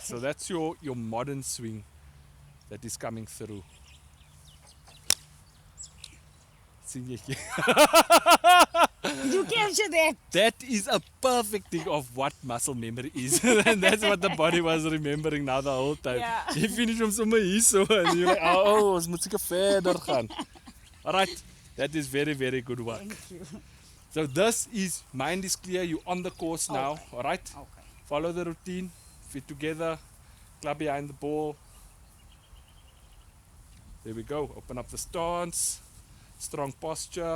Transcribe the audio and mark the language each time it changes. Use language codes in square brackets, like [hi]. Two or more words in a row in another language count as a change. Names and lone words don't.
[en] So that's your modern swing that is coming through. See you here. Did you capture that? That is a perfect thing of what muscle memory is. And that's what the body was remembering now the whole time. Yeah. You finish [af] hom sommer hier so [en] and you're like, [af] oh, ons moet seker verder gaan. [en] Alright, that is very, very good work. Thank you. So this is mind is clear, you're on the course now, Okay. alright? Okay. Follow the routine, feet together, club behind the ball. There we go, open up the stance, strong posture.